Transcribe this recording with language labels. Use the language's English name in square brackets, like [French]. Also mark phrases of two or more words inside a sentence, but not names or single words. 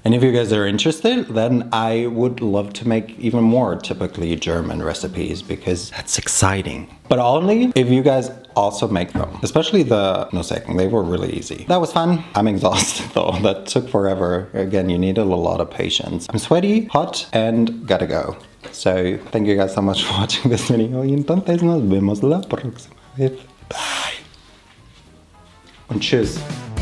[English] And if you guys are interested, then I would love to make even more typically German recipes, because that's exciting. But only if you guys also make them. Especially the Nussecken, they were really easy. That was fun. I'm exhausted though, that took forever. Again, you needed a lot of patience. I'm sweaty, hot, and gotta go. So, thank you guys so much for watching this video. [Spanish] Y entonces nos vemos la próxima vez. [English] Bye. [German] Und tschüss.